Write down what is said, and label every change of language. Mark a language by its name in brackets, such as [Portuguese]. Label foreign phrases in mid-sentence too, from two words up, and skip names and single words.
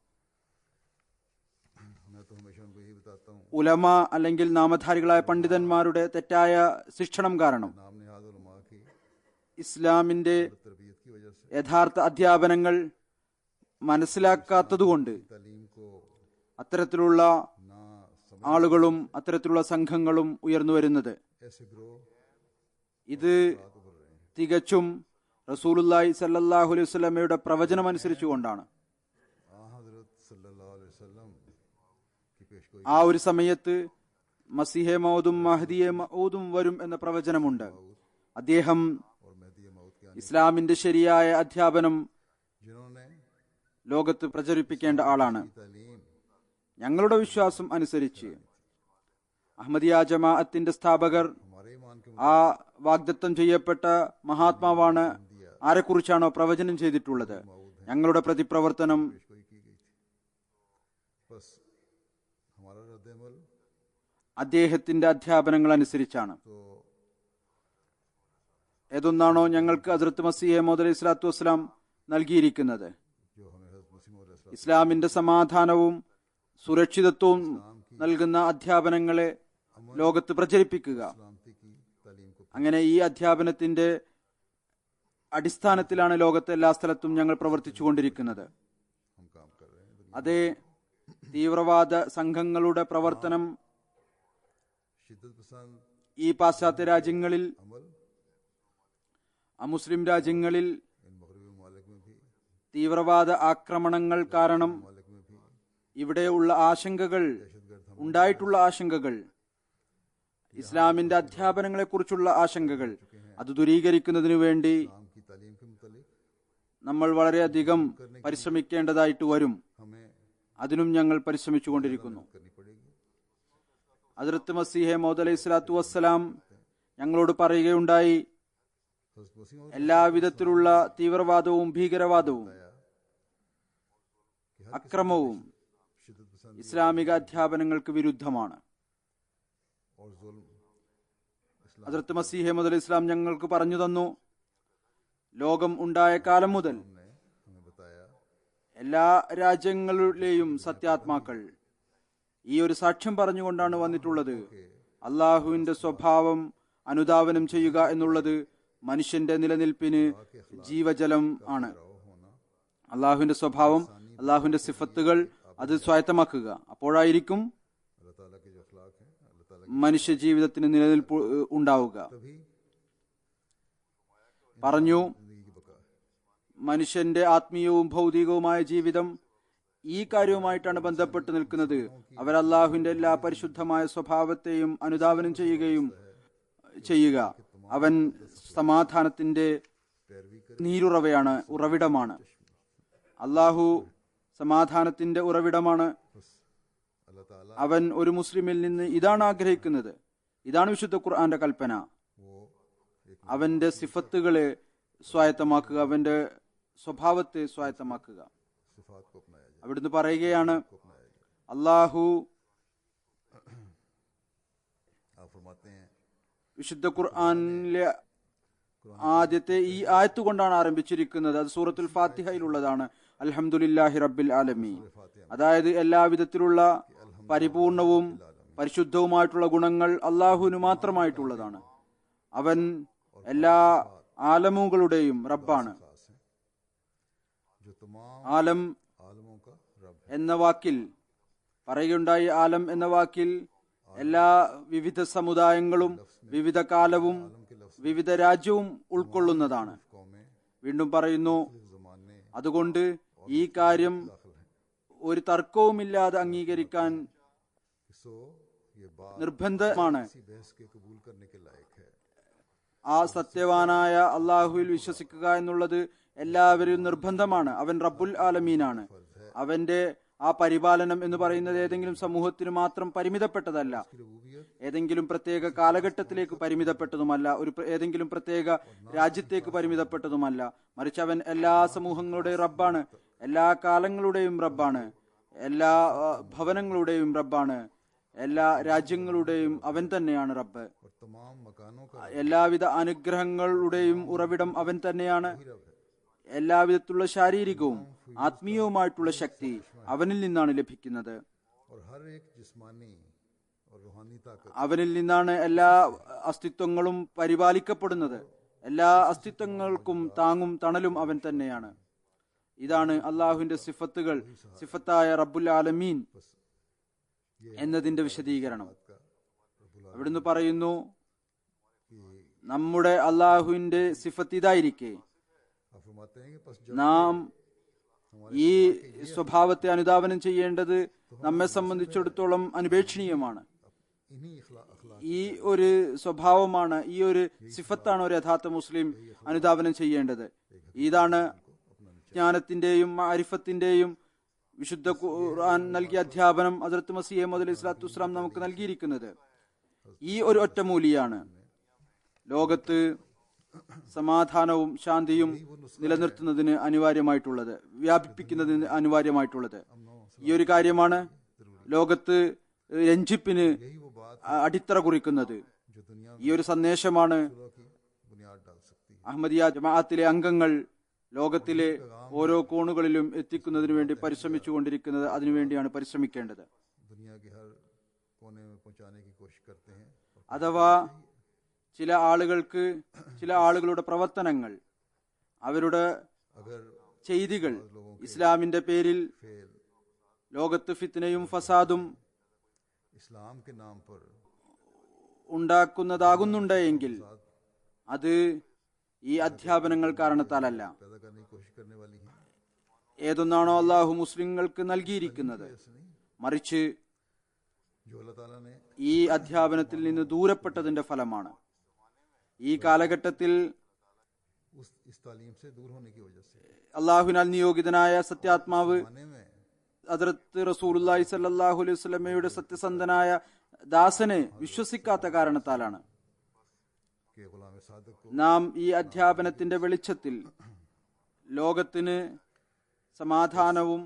[Malayalam] ഉലമ അല്ലെങ്കിൽ നാമധാരികളായ പണ്ഡിതന്മാരുടെ തെറ്റായ ശിക്ഷണം കാരണം ഇസ്ലാമിന്റെ യഥാർത്ഥ അധ്യാപനങ്ങൾ മനസ്സിലാക്കാത്തതുകൊണ്ട് അത്തരത്തിലുള്ള ആളുകളും അത്തരത്തിലുള്ള സംഘങ്ങളും ഉയർന്നു വരുന്നത്. ഇത് തികച്ചും [Arabic] رسول الله صلى الله عليه [Malayalam] വസല്ലമയുടെ പ്രവചനം അനുസരിച്ചുകൊണ്ടാണ്. [Urdu] حضرت [Arabic] صلى الله عليه وسلم [Urdu] کی پیشگوئی [Malayalam] ആ ഒരു സമയത്ത് മസീഹെ മൗദും മഹ്ദിയെ മൗദും വരും എന്ന പ്രവചനമുണ്ട്. അദ്ദേഹം [Urdu] اور مہدی موت کے آنے [Malayalam] ഇസ്ലാമിന്റെ ശരിയായ അധ്യാപനം जिन्होंने ലോകത്ത് പ്രചരിപ്പിക്കേണ്ട ആളാണ്. तालीम ഞങ്ങളുടെ വിശ്വാസം അനുസരിച്ച് അഹമ്മദിയ ജമാഅത്തിന്റെ സ്ഥാപകർ [Urdu] ہمارے ایمان کے [Malayalam] ആ വാഗ്ദത്തം ചെയ്യപ്പെട്ട മഹാത്മാവാണ്. ആരെക്കുറിച്ചാണോ പ്രവചനം ചെയ്തിട്ടുള്ളത്, ഞങ്ങളുടെ പ്രതിപ്രവർത്തനം [Urdu] پیشگوئی کی گئی تھی۔ بس ہمارا ردِ عمل [Malayalam] അദ്ദേഹത്തിന്റെ അധ്യാപനങ്ങൾ അനുസരിച്ചാണ്. तो ഏതൊന്നാണോ ഞങ്ങൾക്ക് ഹസ്രത്ത് മസീഹ് മൗഊദ് [Arabic] عليه الصلاة والسلام [Malayalam] നൽകിയിരിക്കുന്നത്, [Urdu] جو ہمیں حضرت مسیح موعود علیہ [Malayalam] ഇസ്ലാമിന്റെ സമാധാനവും സുരക്ഷിതത്വവും നൽകുന്ന അധ്യാപനങ്ങളെ ലോകത്ത് പ്രചരിപ്പിക്കുക. [Urdu] سلامتی کی تعلیم کو [Malayalam] അങ്ങനെ ഈ അധ്യാപനത്തിന്റെ അടിസ്ഥാനത്തിലാണ് ലോകത്തെ എല്ലാ സ്ഥലത്തും ഞങ്ങൾ പ്രവർത്തിച്ചുകൊണ്ടിരിക്കുന്നത്. [Urdu] ہم کام کر رہے ہیں. [Malayalam] അതേ തീവ്രവാദ സംഘങ്ങളുടെ പ്രവർത്തനം [Urdu] شدت پسند [Malayalam] ഈ പാശ്ചാത്യ രാജ്യങ്ങളിൽ, अमल അമുസ്ലിം രാജ്യങ്ങളിൽ [Urdu] ان مغربی ممالک میں بھی [Malayalam] തീവ്രവാദ ആക്രമണങ്ങൾ കാരണം [Urdu] ممالک میں بھی [Malayalam] ഇവിടെയുള്ള ആശങ്കകൾ, ഉണ്ടായിട്ടുള്ള ആശങ്കകൾ, ഇസ്ലാമിന്റെ അധ്യാപനങ്ങളെക്കുറിച്ചുള്ള ആശങ്കകൾ, അത് ദൂരീകരിക്കുന്നതിനു വേണ്ടി [Urdu] نام کی تعلیم کے متعلق [Malayalam] നമ്മൾ വളരെയധികം പരിശ്രമിക്കേണ്ടതായിട്ട് വരും. हमें അതിനും ഞങ്ങൾ പരിശ്രമിച്ചുകൊണ്ടിരിക്കുന്നു. [Urdu] کرنی پڑے گی. [Malayalam] ഹദ്റത്ത് മസീഹെ മൗഊദ് [Arabic] عليه الصلاة والسلام [Malayalam] ഞങ്ങളോട് പറയുകയുണ്ടായി, [Urdu] حضرت مسیح موعود [Malayalam] എല്ലാവിധത്തിലുള്ള തീവ്രവാദവും ഭീകരവാദവും അക്രമവും [Urdu] شدت پسند [Malayalam] ഇസ്ലാമിക അധ്യാപനങ്ങൾക്ക് വിരുദ്ധമാണ്. [Urdu] اور ظلم اسلام [Malayalam] ഹദ്റത്ത് മസീഹ് മൗഊദ് [Arabic] عليه السلام [Malayalam] ഞങ്ങൾക്ക് പറഞ്ഞു തന്നു, ലോകം ഉണ്ടായ കാലം മുതൽ [Urdu] نے ہمیں بتایا [Malayalam] എല്ലാ രാജ്യങ്ങളിലെയും സത്യാത്മാക്കൾ ഈ ഒരു സാക്ഷ്യം പറഞ്ഞുകൊണ്ടാണ് വന്നിട്ടുള്ളത്. അള്ളാഹുവിന്റെ സ്വഭാവം അനുധാവനം ചെയ്യുക എന്നുള്ളത് മനുഷ്യന്റെ നിലനിൽപ്പിന് ജീവജലം ആണ്. होना അള്ളാഹുവിന്റെ സ്വഭാവം, അള്ളാഹുവിന്റെ സിഫത്തുകൾ അത് സ്വായത്തമാക്കുക. അപ്പോഴായിരിക്കും [Urdu] اللہ تعالیٰ کے جو اخلاق ہیں اللہ تعالیٰ [Malayalam] മനുഷ്യ ജീവിതത്തിന് നിലനിൽപ്പ് ഉണ്ടാവുക. तभी പറഞ്ഞു, [Urdu] زندگی کی بقا ہے. [Malayalam] മനുഷ്യന്റെ ആത്മീയവും ഭൗതികവുമായ ജീവിതം ഈ കാര്യവുമായിട്ടാണ് ബന്ധപ്പെട്ട് നിൽക്കുന്നത്. അവർ അള്ളാഹുവിന്റെ എല്ലാ പരിശുദ്ധമായ സ്വഭാവത്തെയും അനുധാവനം ചെയ്യുക. അവൻ സമാധാനത്തിന്റെ [Urdu] پیروی کر [Malayalam] നീരുറവയാണ്, ഉറവിടമാണ്. അള്ളാഹു സമാധാനത്തിന്റെ ഉറവിടമാണ്. [Urdu] اللہ تعالیٰ [Malayalam] അവൻ ഒരു മുസ്ലിമിൽ നിന്ന് ഇതാണ് ആഗ്രഹിക്കുന്നത്. ഇതാണ് വിശുദ്ധ ഖുർആന്റെ കൽപ്പന. [Urdu] وہ ایک [Malayalam] അവന്റെ സിഫത്തുകളെ സ്വായത്തമാക്കുക, അവന്റെ സ്വഭാവത്തെ സ്വായത്തമാക്കുക. [Urdu] صفات کو اپنایا جائے, [Malayalam] അവിടുന്ന് പറയുകയാണ്, [Urdu] کو اپنایا جائے. [Malayalam] അള്ളാഹു [Urdu] آپ فرماتے ہیں [Malayalam] വിശുദ്ധ ഖുർആനിലെ ആദ്യത്തെ ഈ ആയത്ത് കൊണ്ടാണ് ആരംഭിച്ചിരിക്കുന്നത്. അത് സൂറത്തുൽ ഫാത്തിഹയിലുള്ളതാണ്. [Arabic] الحمد لله رب العالمين. [Malayalam] അതായത് എല്ലാവിധത്തിലുള്ള പരിപൂർണവും പരിശുദ്ധവുമായിട്ടുള്ള ഗുണങ്ങൾ അള്ളാഹുവിന് മാത്രമായിട്ടുള്ളതാണ്. അവൻ എല്ലാ ആലമുകളുടെയും റബ്ബാണ്. [Urdu] خاص ہے جو تمام [Malayalam] ആലം [Urdu] عالموں کا رب ہے. [Malayalam] എന്ന വാക്കിൽ പറയുകയുണ്ടായി, ആലം എന്ന വാക്കിൽ എല്ലാ വിവിധ സമുദായങ്ങളും വിവിധ കാലവും വിവിധ രാജ്യവും ഉൾക്കൊള്ളുന്നതാണ്. कौमें വീണ്ടും പറയുന്നു, जमाने അതുകൊണ്ട് ഈ കാര്യം [Urdu] داخل ہیں. [Malayalam] ഒരു തർക്കവുമില്ലാതെ അംഗീകരിക്കാൻ [Urdu] سو یہ بات [Malayalam] നിർബന്ധമാണ്. [Urdu] کسی بحث کے قبول کرنے کے لائق ہے. [Malayalam] ആ സത്യവാനായ അള്ളാഹുവിൽ വിശ്വസിക്കുക എന്നുള്ളത് എല്ലാവരും നിർബന്ധമാണ്. അവൻ റബ്ബുൽ ആലമീനാണ്. അവന്റെ ആ പരിപാലനം എന്ന് പറയുന്നത് ഏതെങ്കിലും സമൂഹത്തിന് മാത്രം പരിമിതപ്പെട്ടതല്ല, रबूबियत ഏതെങ്കിലും പ്രത്യേക കാലഘട്ടത്തിലേക്ക് പരിമിതപ്പെട്ടതുമല്ല, ഏതെങ്കിലും പ്രത്യേക രാജ്യത്തേക്ക് പരിമിതപ്പെട്ടതുമല്ല. മറിച്ച് അവൻ എല്ലാ സമൂഹങ്ങളുടെയും റബ്ബാണ്, എല്ലാ കാലങ്ങളുടെയും റബ്ബാണ്, എല്ലാ ഭവനങ്ങളുടെയും റബ്ബാണ്, എല്ലാ രാജ്യങ്ങളുടെയും അവൻ തന്നെയാണ് റബ്ബ്. [Urdu] اور تمام مکانوں کا [Malayalam] എല്ലാവിധ അനുഗ്രഹങ്ങളുടെയും ഉറവിടം അവൻ തന്നെയാണ്. [Urdu] رب ہے. [Malayalam] എല്ലാവിധത്തിലുള്ള ശാരീരികവും ആത്മീയവുമായിട്ടുള്ള ശക്തി അവനിൽ നിന്നാണ് ലഭിക്കുന്നത്. [Urdu] اور ہر ایک جسمانی اور روحانی طاقت [Malayalam] അവനിൽ നിന്നാണ് എല്ലാ അസ്തിത്വങ്ങളും പരിപാലിക്കപ്പെടുന്നത്. എല്ലാ അസ്തിത്വങ്ങൾക്കും താങ്ങും തണലും അവൻ തന്നെയാണ്. ഇതാണ് അള്ളാഹുവിന്റെ സിഫത്തുകൾ, സിഫത്തായ [Arabic] رب العالمين [Malayalam] എന്നതിന്റെ വിശദീകരണം. [Urdu] کا ربّ ال [Malayalam] അവിടുന്ന് പറയുന്നു, की നമ്മുടെ അള്ളാഹുവിന്റെ സിഫത്ത് ഇതായിരിക്കെ [Urdu] آپ فرماتے ہیں کہ بس جب [Malayalam] നാം ഈ സ്വഭാവത്തെ അനുധാവനം ചെയ്യേണ്ടത് നമ്മെ സംബന്ധിച്ചിടത്തോളം അനുപേക്ഷണീയമാണ്. [Urdu] انہی اخلاق [Malayalam] ഈ ഒരു സ്വഭാവമാണ്, ഈ ഒരു സിഫത്താണ് ഒരു യഥാർത്ഥ മുസ്ലിം അനുധാവനം ചെയ്യേണ്ടത്. ഇതാണ് ജ്ഞാനത്തിന്റെയും മാരിഫത്തിന്റെയും വിശുദ്ധ ഖുർആൻ നൽകിയ അധ്യാപനം ഹദ്റത്ത് മസീഹ് മൗഊദ് [Arabic] عليه الصلاة والسلام [Malayalam] നമുക്ക് നൽകിയിരിക്കുന്നത്. ഈ ഒരു ഒറ്റമൂലിയാണ് ലോകത്ത് സമാധാനവും ശാന്തിയും നിലനിർത്തുന്നതിന് അനിവാര്യമായിട്ടുള്ളത്, വ്യാപിപ്പിക്കുന്നതിന് അനിവാര്യമായിട്ടുള്ളത്. ഈ ഒരു കാര്യമാണ് ലോകത്ത് രഞ്ജിപ്പിന് [Urdu] یہی وہ بات [Malayalam] അടിത്തറ കുറിക്കുന്നത്. [Urdu] جو دنیا [Malayalam] ഈ ഒരു സന്ദേശമാണ് [Urdu] کی بنیاد ڈال سکتی ہے. [Malayalam] അഹമ്മദിയ ജമാഅത്തിലെ അംഗങ്ങൾ ലോകത്തിലെ ഓരോ കോണുകളിലും എത്തിക്കുന്നതിന് വേണ്ടി പരിശ്രമിച്ചുകൊണ്ടിരിക്കുന്നത്. അതിനുവേണ്ടിയാണ് പരിശ്രമിക്കേണ്ടത്. [Urdu] دنیا کے ہر کونے میں پہنچانے کی کوشش کرتے ہیں. [Malayalam] അഥവാ ചില ആളുകളുടെ പ്രവർത്തനങ്ങൾ, അവരുടെ अगर ചെയ്തികൾ ഇസ്ലാമിന്റെ പേരിൽ फेल ലോകത്ത് ഫിത്നയും ഫസാദും [Urdu] اسلام کے نام پر [Malayalam] ഉണ്ടാക്കുന്നതാകുന്നുണ്ട് എങ്കിൽ അത് ഈ അധ്യാപനങ്ങൾ കാരണത്താലല്ല. [Urdu] پیدا کرنے کی کوشش کرنے والی ہیں. [Malayalam] ഏതൊന്നാണോ അള്ളാഹു മുസ്ലിങ്ങൾക്ക് നൽകിയിരിക്കുന്നത്, മറിച്ച് [Urdu] جو اللہ تعالیٰ نے [Malayalam] ഈ അധ്യാപനത്തിൽ നിന്ന് ദൂരപ്പെട്ടതിന്റെ ഫലമാണ്. ഈ കാലഘട്ടത്തിൽ [Urdu] اس تعلیم سے دور ہونے کی وجہ سے [Malayalam] അള്ളാഹുവിനാൽ നിയോഗിതനായ സത്യാത്മാവ് [Urdu] آنے میں [Malayalam] ഹദ്റത്ത് [Arabic] رسول الله صلى الله عليه [Malayalam] വസല്ലമയുടെ സത്യസന്ധനായ ദാസനെ വിശ്വസിക്കാത്ത കാരണത്താലാണ് [Urdu] کے غلام صادق کو [Malayalam] നാം ഈ അധ്യാപനത്തിന്റെ വെളിച്ചത്തിൽ ലോകത്തിന് സമാധാനവും